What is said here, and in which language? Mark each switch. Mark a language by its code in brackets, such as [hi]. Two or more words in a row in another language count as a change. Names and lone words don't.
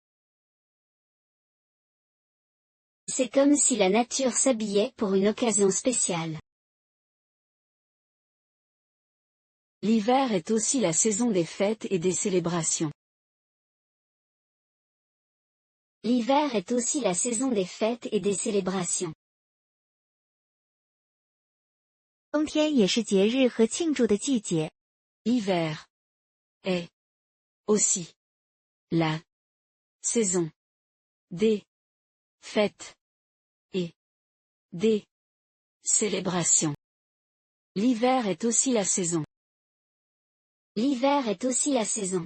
[fr] C'est comme si la nature s'habillait pour une occasion spéciale. L'hiver est aussi la saison des fêtes et des célébrations. L'hiver est aussi la saison des fêtes et des célébrations. [zh] 冬天也是节日和庆祝的季节。 [fr] L'hiver est aussi la saison des fêtes et des célébrations. L'hiver est aussi la saison. L'hiver est aussi la saison.